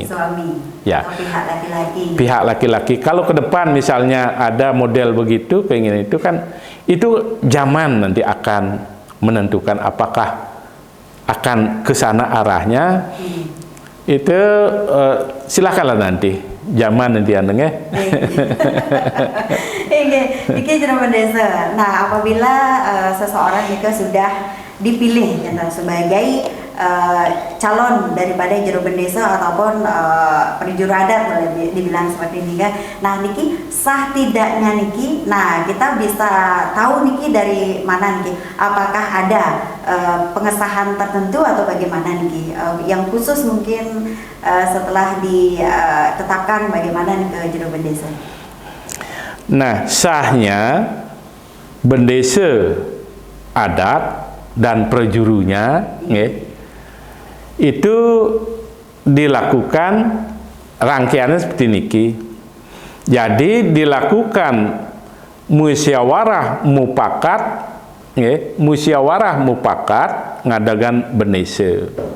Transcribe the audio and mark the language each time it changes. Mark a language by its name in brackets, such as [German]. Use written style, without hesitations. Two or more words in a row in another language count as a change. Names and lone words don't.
[Indonesian] Ya. Pihak laki-laki. Kalau ke depan misalnya ada model begitu, keinginan itu kan, itu zaman nanti akan menentukan apakah akan ke sana arahnya. Itu silakanlah nanti zaman nanti anengnya. Iki jero bendesa. Nah, apabila seseorang juga sudah dipilih sebagai calon daripada jero bendesa ataupun prajuru adat, boleh dibilang seperti ini kan. Nah, niki sah tidaknya niki. Nah, kita bisa tahu niki dari mana niki? Apakah ada pengesahan tertentu atau bagaimana niki? Yang khusus mungkin setelah ditetapkan bagaimana nih jero bendesa? Nah, sahnya bendesa adat dan prajurunya itu dilakukan rangkaiannya seperti niki. Jadi dilakukan musyawarah mufakat ngadagan bendesa.